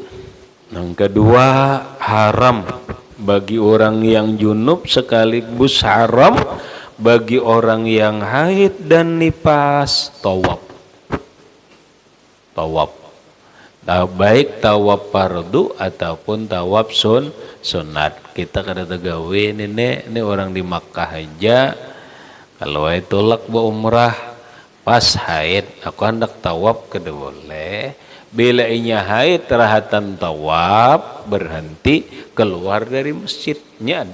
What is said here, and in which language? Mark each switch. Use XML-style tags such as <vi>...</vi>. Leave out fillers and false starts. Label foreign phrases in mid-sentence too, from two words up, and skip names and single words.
<id>Yang kedua, haram bagi orang yang junub, sekaligus haram bagi orang yang haid dan nifas tawaf. Baik tawaf fardu ataupun tawaf sunat.</id> <bjn>Kita kada tegawe ini orang di Makkah aja, kalau itu lak umrah pas haid, aku hendak tawaf kada boleh. Bila inya haid rahatan tawaf berhenti keluar dari masjidnya.</bjn>